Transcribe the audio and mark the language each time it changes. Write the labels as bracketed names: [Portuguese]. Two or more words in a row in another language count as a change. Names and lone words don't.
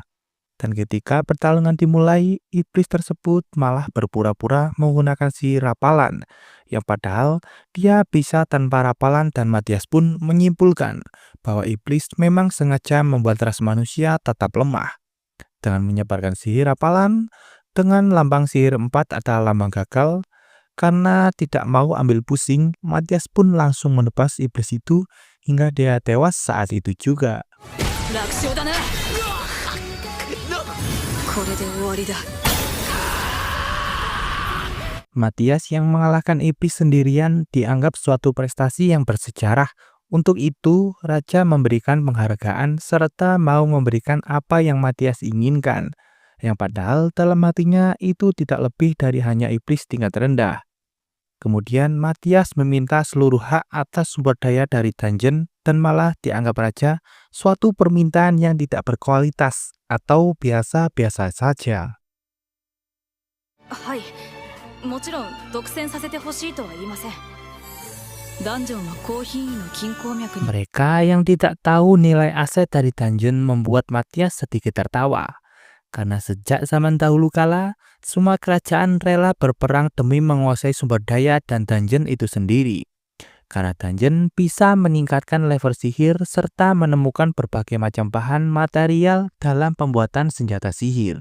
[Indonesian] Dan ketika pertarungan dimulai, iblis tersebut malah berpura-pura menggunakan sihir rapalan, yang padahal dia bisa tanpa rapalan, dan Matias pun menyimpulkan bahwa iblis memang sengaja membuat ras manusia tetap lemah. Dengan menyebarkan sihir rapalan, dengan lambang sihir 4 adalah lambang gagal, karena tidak mau ambil pusing, Matias pun langsung menebas iblis itu hingga dia tewas saat itu juga. [Japanese] 楽勝だなこれで終わりだ [Indonesian] Matias yang mengalahkan iblis sendirian dianggap suatu prestasi yang bersejarah. Untuk itu, Raja memberikan penghargaan serta mau memberikan apa yang Matias inginkan. Yang padahal dalam hatinya itu tidak lebih dari hanya iblis tingkat rendah. Kemudian Matias meminta seluruh hak atas sumber daya dari dungeon dan malah dianggap raja suatu permintaan yang tidak berkualitas atau biasa-biasa saja. [Japanese] はいもちろん独占させてほしいとは言いませんダンジョンは高品位の金鉱脈に [Indonesian] Mereka yang tidak tahu nilai aset dari dungeon membuat Matias sedikit tertawa. Karena sejak zaman dahulu kala, semua kerajaan rela berperang demi menguasai sumber daya dan dungeon itu sendiri. Karena dungeon bisa meningkatkan level sihir serta menemukan berbagai macam bahan material dalam pembuatan senjata sihir.